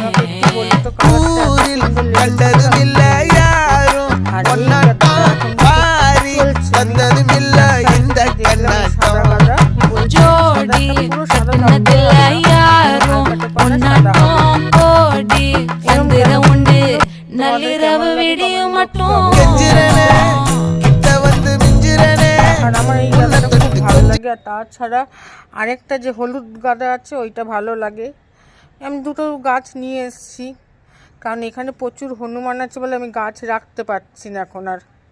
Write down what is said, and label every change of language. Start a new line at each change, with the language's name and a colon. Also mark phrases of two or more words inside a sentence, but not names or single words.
Tamil: ஊரில் கண்டதும் இல்ல யாரும் பொன்னாட்டம் பாரி வந்ததும் இல்ல இந்த கண்ணாட்டம் ஜோடி கட்டினதில்ல யாரும் பொன்னாட்டம் கோடி சந்திர உண்டு நள்ளிரவு விடியும் மட்டும்।
Bangla: ভালো লাগে, আর তাছাড়া আরেকটা যে হলুদ গাঁদা আছে ওইটা ভালো লাগে। আমি দুটো গাছ নিয়ে এসেছি, কারণ এখানে প্রচুর হনুমান আছে বলে আমি গাছ রাখতে পারছি না এখন আর।